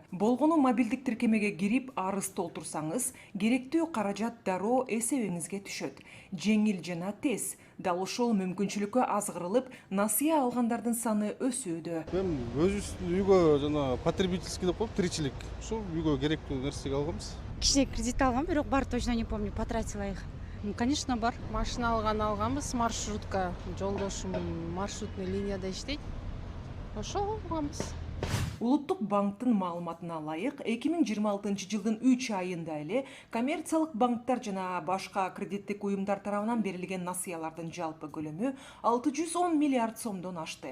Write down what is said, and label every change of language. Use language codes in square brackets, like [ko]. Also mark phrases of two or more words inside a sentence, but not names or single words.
[ky] Болгону мобилдик тиркемеге кирип арыз толтурсаңыз, керектүү каражат дароо эсебиңизге түшөт. Жеңил жана тез. Дал ошол мүмкүнчүлүккө азгырылып, насыя алгандардын саны өсүүдө. Мен өзүбүздүн үйгө жана потребительский деп коет, тиричилик. Ушул үйгө керектүү нерсеге алганбыз. Кичине кредит алгам, бирок бар [ru] точно не помню, потратила их. [ky] Конечно, бар. Машина алганбыз, маршрутка. Жолдошум маршрутный линияда иштейт. Ошол алганбыз. Улуттук банктын маалыматына ылайык, 2026 жылдын 3 айында эле коммерциялык банктар жана башка кредиттик уюмдар тарабынан берилген насыялардын жалпы көлөмү 610 миллиард сомдон ашты.